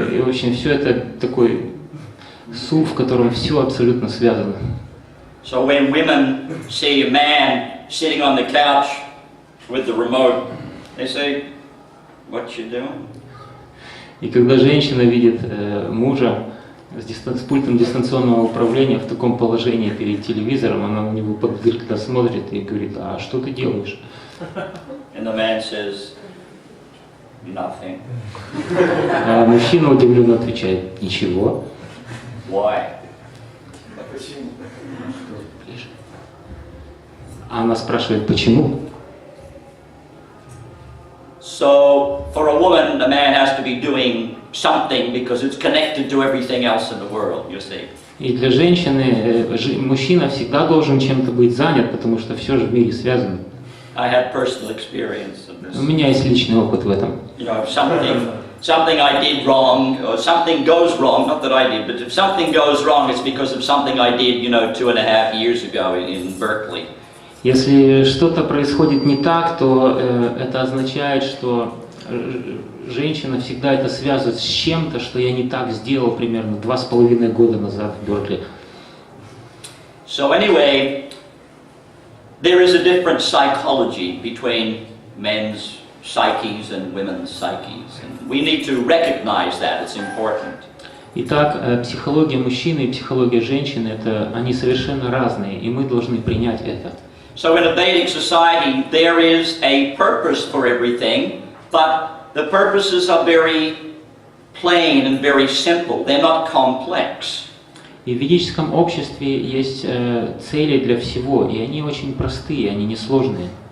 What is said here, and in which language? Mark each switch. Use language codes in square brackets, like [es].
[ru] И, в общем, все это такой суп, в котором все абсолютно связано. [en] So when women see a man sitting on the couch with the remote, they say, "What you doing?" [ru] И когда женщина видит мужа с пультом дистанционного управления в таком положении перед телевизором, она на него подозрительно смотрит и говорит: а что ты делаешь? [en] And the man says, "Nothing." [ru] А мужчина удивленно отвечает: ничего. [en] Why? [ru] А она спрашивает: почему? [en] So for a woman, the man has to be doing something because it's connected to everything else in the world, you see. [ru] И для женщины мужчина всегда должен чем-то быть занят, потому что все же в мире связано. [en] I had personal experience of this. [ru] У меня есть личный опыт в этом. [en] You know, if something I did wrong, or something goes wrong, not that I did, but if something goes wrong, it's because of something I did, 2.5 years ago in Berkeley. [ru] Если что-то происходит не так, то это означает, что женщина всегда это связывает с чем-то, что я не так сделал примерно 2,5 года назад в Беркли. [en] So anyway, there is a different psychology between men's psyches and women's psyches, and we need to recognize that. It's important. [ru] Итак, психология мужчины и психология женщины, они совершенно разные, и мы должны принять это. [en] So in a Vedic society, there is a purpose for everything, but the purposes are very plain and very simple. They're not complex. [ru] И в ведическом обществе есть цели для всего, и они очень простые, они несложные.